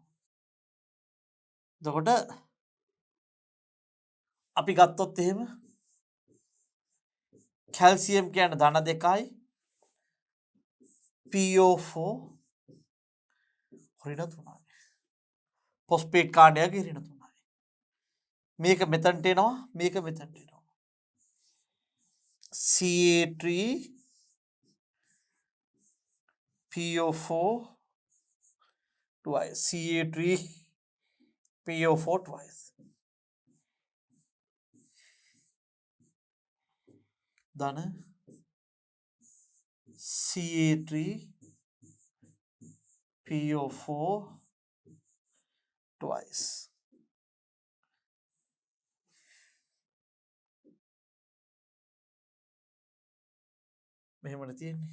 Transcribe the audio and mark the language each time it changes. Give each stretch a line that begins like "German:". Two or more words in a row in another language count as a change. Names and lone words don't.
Sinhala: එතකොට අපි ගත්තොත් එහෙම කැල්සියම් කියන්නේ ධන 2යි PO4 ඍණ 3යි. පොස්පේට් කාණ්ඩයගේ ඍණ 3යි. මේක මෙතනට එනවා මේක මෙතනට එනවා.
English: CA3 PO4 twice CA3 PO4 twice.
Sinhala: ධන CA3 PO4 twice. මෙහෙමද තියෙන්නේ.